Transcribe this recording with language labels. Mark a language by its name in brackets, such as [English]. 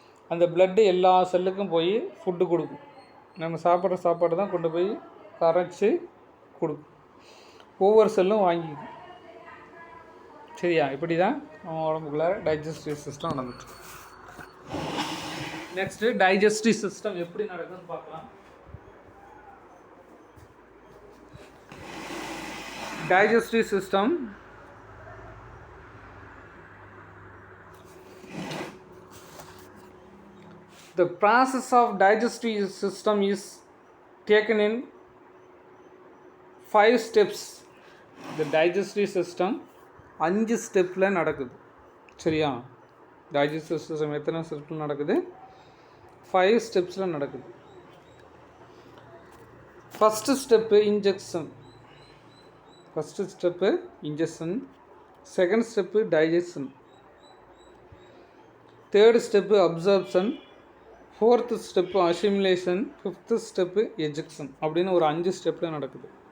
[Tamil] அந்த பிளட்டு எல்லா செல்லுக்கும் போய் ஃபுட்டு கொடுக்கும். நம்ம சாப்பிட்ற சாப்பாடு தான் கொண்டு போய் கரைச்சி கொடுக்கும், ஒவ்வொரு செல்லும் வாங்கிக்கும். சரியா? இப்படி தான் நம்ம உடம்புக்குள்ளே டைஜஸ்டிவ் சிஸ்டம் நடந்துச்சு. நெக்ஸ்ட்டு டைஜஸ்டிவ் சிஸ்டம் எப்படி நடக்குதுன்னு பார்க்கலாம். [English] Digestive system, the process of digestive system is taken in 5 steps. The digestive system [Tamil] 5 ஸ்டெப்பில் நடக்குது. சரியா? டைஜஸ்டிவ் சிஸ்டம் எத்தனை ஸ்டெப்பில் நடக்குது? 5 ஸ்டெப்ஸில் நடக்குது. First step injection. First step injection, second step digestion, third step absorption, fourth step assimilation, fifth step ejection அப்படின்னு ஒரு 5 ஸ்டெப்பில் நடக்குது.